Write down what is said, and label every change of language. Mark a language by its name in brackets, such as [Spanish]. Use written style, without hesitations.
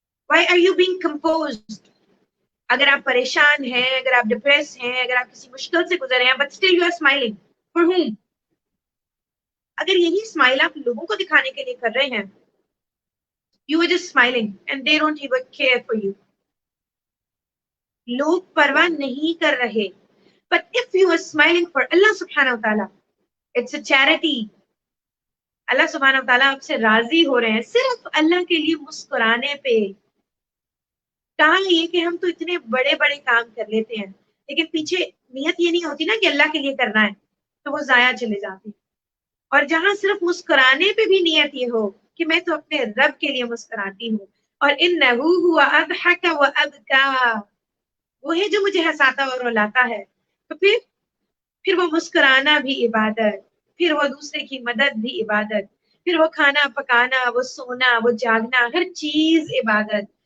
[English] Why are you being composed؟ [Urdu] اگر آپ پریشان ہیں، اگر آپ ڈپریس ہیں، اگر آپ کسی مشکل سے گزر رہے ہیں [English] but still you are smiling for whom؟ [Urdu] اگر یہی اسمائل آپ لوگوں کو دکھانے کے لیے کر رہے ہیں [English] you are just smiling and they don't even care for you. [Urdu] لوگ پرواہ نہیں کر رہے. [English] But if you are smiling for Allah subhanahu wa ta'ala, it's a charity. [Urdu] اللہ سبحانہ وتعالیٰ آپ سے راضی ہو رہے ہیں صرف اللہ کے لیے مسکرانے پہ. کہا یہ کہ ہم تو اتنے بڑے بڑے کام کر لیتے ہیں لیکن پیچھے نیت یہ نہیں ہوتی نا کہ اللہ کے لیے کرنا ہے تو وہ ضائع چلے جاتے ہیں. اور جہاں صرف مسکرانے پہ بھی نیت یہ ہو کہ میں تو اپنے رب کے لیے مسکراتی ہوں، اور [Arabic] انہ هو اضحک وابکا، [Urdu] وہ ہے جو مجھے ہنساتا اور رلاتا ہے، تو پھر وہ مسکرانا بھی عبادت، پھر وہ دوسرے کی مدد بھی عبادت، پھر وہ کھانا پکانا، وہ سونا، وہ جاگنا، ہر چیز عبادت.